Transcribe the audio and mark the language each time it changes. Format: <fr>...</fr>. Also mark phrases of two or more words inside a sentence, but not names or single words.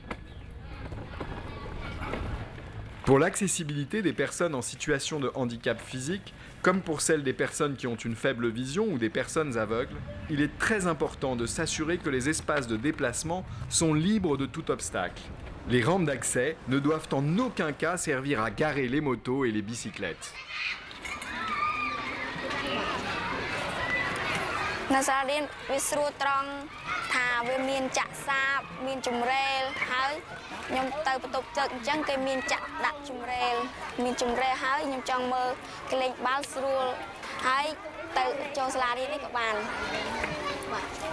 <fr>Pour l'accessibilité des personnes en situation de handicap physique, comme pour celle des personnes qui ont une faible vision ou des personnes aveugles, il est très important de s'assurer que les espaces de déplacement sont libres de tout obstacle. Les rampes d'accès ne doivent en aucun cas servir à garer les motos et les bicyclettes.</fr> <km>នៅសាលារៀនវាស្រួលត្រង់ថាវាមានចាក់សាបមានជំរែលហើយខ្ញុំទៅបន្ទប់ទឹកអញ្ចឹងគេមានចាក់ដាក់ជំរែលមានជំរែលហើយខ្ញុំចង់មើលគេលេងបាល់ស្រួលហើយទៅចូលសាលារៀននេះក៏បានបាទ</km>